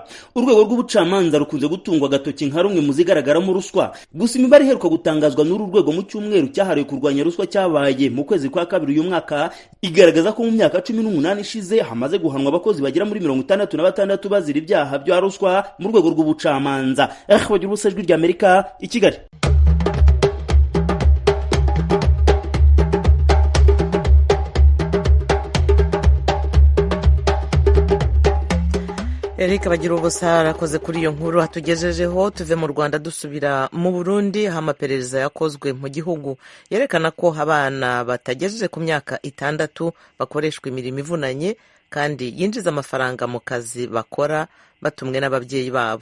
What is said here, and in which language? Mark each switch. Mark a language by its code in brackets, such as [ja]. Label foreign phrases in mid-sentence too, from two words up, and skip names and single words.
[rw] Urwego rw'ubucamanza rukunze gutungwa agatoki nka rumwe mu zigaragaramo ruswa. Gusa imibare iheruka gutangazwa n'uru rwego mu cyumweru cyahariwe kurwanya ruswa cyabaye mu kwezi kwa kabiri uyu mwaka igaragaza ko mu myaka 18 ishize hamaze guhanwa abakozi bagera muri 66 bazira ibyaha bya ruswa mu rwego rw'ubucamanza. Bagira ubusa ijwi ry'Amerika i Kigali. Eric bagira ubusa arakoze kuri iyo nkuru hatugejejeho. Tuve mu Rwanda dusubira mu Burundi, aho amaperereza yakozwe mu gihugu yerekana ko abana batagejeje ku myaka 6 bakoreshwa imirimo ivunanye kandi yinjiza amafaranga mu kazi bakora batumwe n'ababyeyi babo.